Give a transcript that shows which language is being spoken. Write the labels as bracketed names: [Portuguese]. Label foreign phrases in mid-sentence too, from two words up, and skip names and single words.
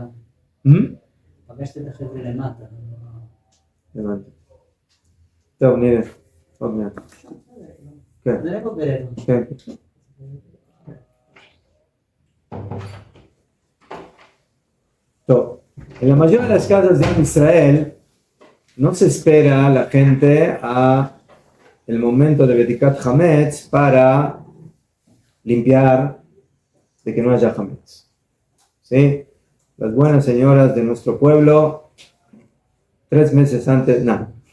[Hebrew] פגשת את החבר'ה למטה. הבנתי. טוב, נראה. עוד מעט. כן. נראה פה ברבע. כן. טוב, [Spanish] en la mayoría de las casas de Israel no se espera a la gente a el momento de [Hebrew] בדיקת חמץ [Spanish] para limpiar de que no haya Hametz. ¿Sí? Las buenas señoras de nuestro pueblo, 3 meses antes, no.